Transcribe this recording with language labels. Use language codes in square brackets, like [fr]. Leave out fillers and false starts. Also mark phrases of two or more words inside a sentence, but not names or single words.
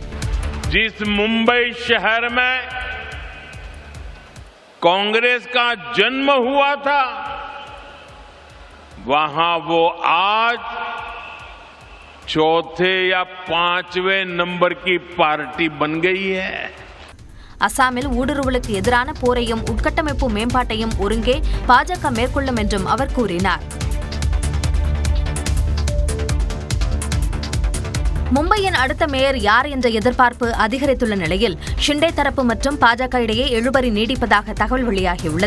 [hi] जिस मुंबई शहर में कांग्रेस का जन्म हुआ था, वहां वो आज चौथे या 5वें नंबर की पार्टी बन गई है. [ta] அசாமில் ஊடுருவலுக்கு எதிரான போரையும் உட்கட்டமைப்பு மேம்பாட்டையும் ஒருங்கே பாஜக மேற்கொள்ளும் என்றும் அவர் கூறினார். மும்பையின் அடுத்த மேயர் யார் என்ற எதிர்பார்ப்பு அதிகரித்துள்ள நிலையில் ஷிண்டே தரப்பு மற்றும் பாஜக இடையே இழுபறி நீடிப்பதாக தகவல் வெளியாகியுள்ளது.